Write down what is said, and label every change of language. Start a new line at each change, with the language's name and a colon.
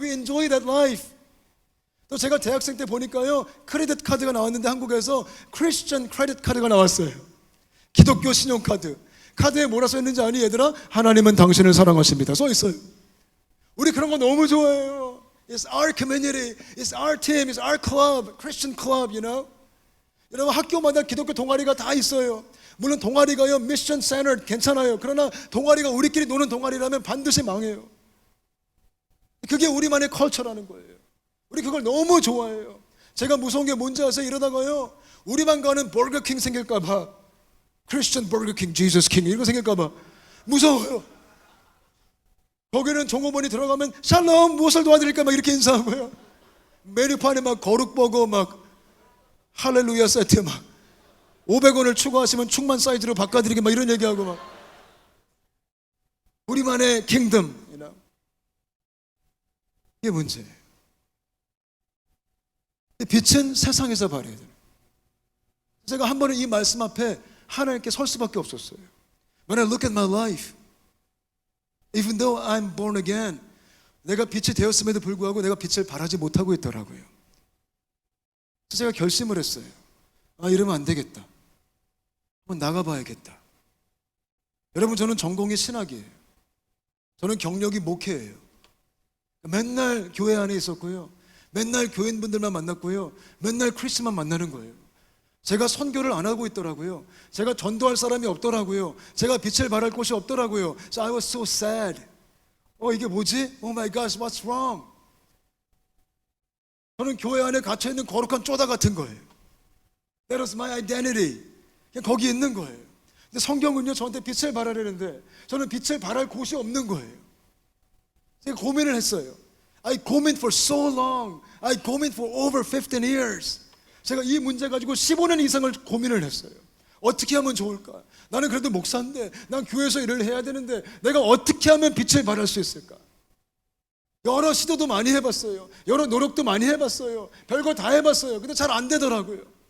English: We enjoy that life.
Korean: 또 제가 대학생 때 보니까요 크레딧 카드가 나왔는데 한국에서 크리스천 크레딧 카드가 나왔어요. 기독교 신용카드. 카드에 뭐라 써있는지 아니 얘들아? 하나님은 당신을 사랑하십니다 써 있어요. 우리 그런 거 너무 좋아해요.
English: It's our community, it's our team, it's our club, Christian club, you know.
Korean: 여러분 학교마다 기독교 동아리가 다 있어요. 물론 동아리가요 미션 센터 괜찮아요. 그러나 동아리가 우리끼리 노는 동아리라면 반드시 망해요. 그게 우리만의 컬처라는 거예요. 우리 그걸 너무 좋아해요. 제가 무서운 게 뭔지 아세요? 이러다가요 우리만 가는 버거킹 생길까 봐, 크리스천 버거킹, 지저스 킹 이런 거 생길까 봐 무서워요. 거기는 종업원이 들어가면 샬롬 무엇을 도와드릴까 막 이렇게 인사하고요, 메뉴판에 막 거룩버거 막 할렐루야 세트 막 500원을 추가하시면 충만 사이즈로 바꿔드리게 막 이런 얘기하고 막 우리만의 킹덤,
English: you know?
Korean: 이게 문제예요. 빛은 세상에서 발해야 돼요. 제가 한 번은 이 말씀 앞에 하나님께 설 수밖에 없었어요.
English: When I look at my life, even though I'm born again,
Korean: 내가 빛이 되었음에도 불구하고 내가 빛을 발하지 못하고 있더라고요. 그래서 제가 결심을 했어요. 아, 이러면 안 되겠다. 한번 나가봐야겠다. 여러분, 저는 전공이 신학이에요. 저는 경력이 목회예요. 맨날 교회 안에 있었고요, 맨날 교인분들만 만났고요, 맨날 크리스만 만나는 거예요. 제가 선교를 안 하고 있더라고요. 제가 전도할 사람이 없더라고요. 제가 빛을 발할 곳이 없더라고요.
English: So I was so sad.
Korean: 이게 뭐지?
English: Oh my gosh, what's wrong?
Korean: 저는 교회 안에 갇혀있는 거룩한 쪼다 같은 거예요.
English: That was my identity.
Korean: 그냥 거기 있는 거예요. 근데 성경은요 저한테 빛을 발하려는데 저는 빛을 발할 곳이 없는 거예요. 제가 고민을 했어요.
English: I 고민 for so long. I 고민 for over 15 years.
Korean: 제가 이 문제 가지고 15년 이상을 고민을 했어요. 어떻게 하면 좋을까? 나는 그래도 목사인데, 난 교회에서 일을 해야 되는데 내가 어떻게 하면 빛을 발할 수 있을까? 여러 시도도 많이 해봤어요. 여러 노력도 많이 해봤어요. 별거 다 해봤어요. 근데 잘 안 되더라고요.